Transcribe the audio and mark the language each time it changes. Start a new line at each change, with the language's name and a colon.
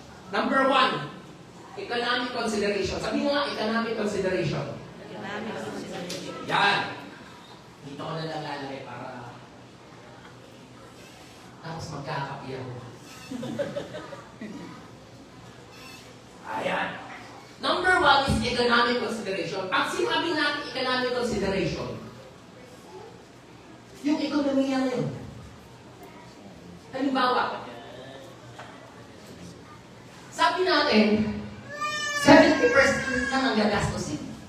English: Number 1, economic consideration.
Filipino: Sabi nga, economic consideration. Yan. Dito ko na lang lalagay para tapos magkakapi ako. Ayan.
English: Number 1 is economic consideration.
Filipino: Pag sinabi natin economic consideration, yung ekonomiya na yun. Halimbawa, sabi natin, 70% lang ang gagastusin.